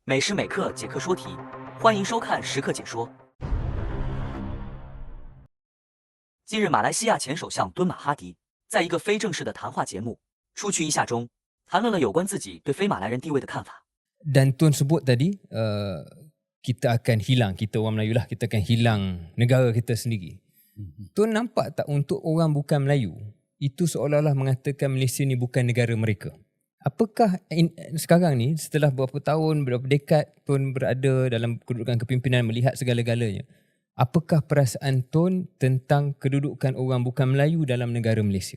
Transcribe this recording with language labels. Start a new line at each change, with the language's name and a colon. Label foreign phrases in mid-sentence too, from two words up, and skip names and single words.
Chinese: 每时每刻解课说题，欢迎收看时刻解说。近日，马来西亚前首相敦马哈迪在一个非正式的谈话节目《出去一下》中，谈论了有关自己对非马来人地位的看法。
Malay: Dan Tun sebut tadi, kita akan hilang, kita orang Melayu lah, kita akan hilang negara kita sendiri. Tun nampak tak untuk orang bukan Melayu, itu seolah-olah mengatakan Malaysia ni bukan negara mereka. Apakah sekarang ni, setelah berapa tahun, berapa dekad Tun berada dalam kedudukan kepimpinan melihat segala-galanya, apakah perasaan Tun tentang kedudukan orang bukan Melayu dalam negara Malaysia?